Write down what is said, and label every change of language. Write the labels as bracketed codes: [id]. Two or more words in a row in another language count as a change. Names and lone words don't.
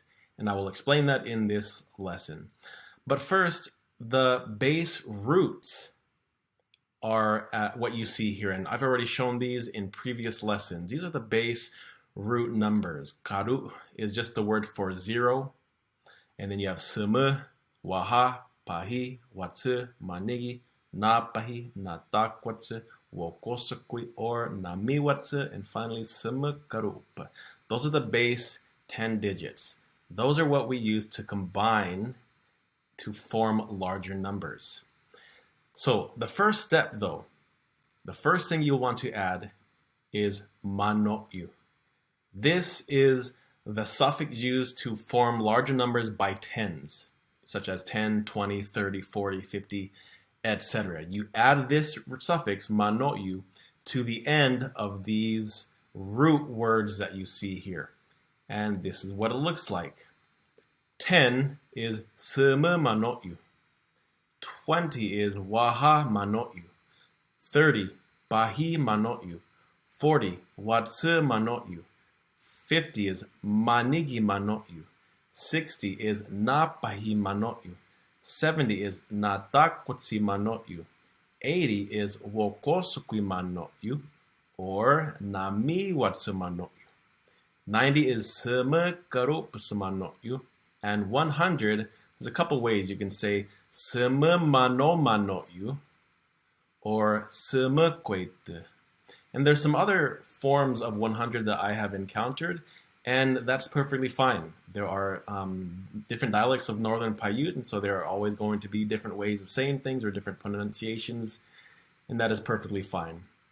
[en] And I will explain that in this lesson. But first, the base roots are what you see here, and I've already shown these in previous lessons. These are the base root numbers. Karu is just the word for 0, and then you have [pao] seme, waha, pahi, watse, manigi, na pahi, na takwatse, wokosakui, [en] or [pao] nami watse, [en] and finally [pao] seme karup. [en] Those are the base 10 digits. Those are what we use to combine to form larger numbers. So the first step though, the first thing you'll want to add is mano'yu. This is the suffix used to form larger numbers by tens, such as 10, 20, 30, 40, 50, etc. You add this suffix mano'yu to the end of these root words that you see here. And this is what it looks like. 10 is [pao] seme mano'yu. [en] 20 is [pao] waha mano'yu. [en] 30, [pao] pahi mano'yu. [en] 40, [pao] watse mano'yu. [en] 50 is [pao] manigi mano'yu. [en] 60 is [pao] na pahi mano'yu. [en] 70 is [pao] na takwatsi mano'yu. [en] 80 is [pao] wokosukui mano'yu, [en] or [pao] nami watse mano'yu. [en] 90 is [pao] seme karup mano'yu. [en] And 100, there's a couple ways you can say [pao] seme mano mano'yu [en] or [pao] seme kwete. [en] And there's some other forms of 100 that I have encountered, and that's perfectly fine. There are different dialects of Northern Paiute, and so there are always going to be different ways of saying things or different pronunciations, and that is perfectly fine.